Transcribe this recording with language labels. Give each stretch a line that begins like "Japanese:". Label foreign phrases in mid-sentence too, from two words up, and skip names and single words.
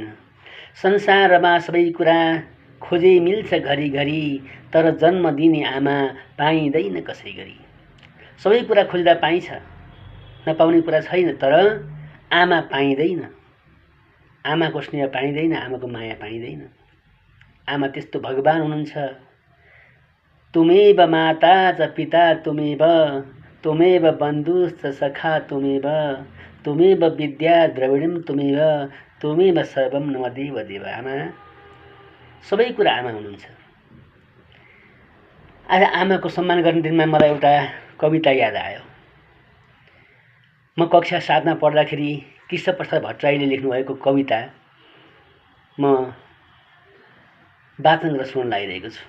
Nepali: संसारमा सबै कुरा खोजे मिल्छ घरिघरि, तर जन्म दिने आमा पाइँदैन कसै गरी। सबै कुरा खोज्दा पाइन्छ, नपाउने कुरा छैन, तर आमा पाइँदैन। आमाको स्नेह पाइँदैन, आमाको माया पाइँदैन। आमा त्यस्तो भगवान हुनुहुन्छ।
Sanskrit: तुमेव माता च पिता तुमेव, तुमेव बन्धुश्च सखा तुमेव, तुमेव विद्या द्रविणं तुमेव, तुमेव सर्वं मम देव देव।
Nepali: आमा सबै कुरा आमा हुनुहुन्छ। आज आमाको सम्मान गर्ने दिनमा मलाई एउटा कविता याद आयो। म कक्षा 7 मा पढ्दाखेरि कृष्णप्रसाद भट्टराईले लेख्नुभएको कविता म वाचन गरेर सुन्न लागिरहेको छु।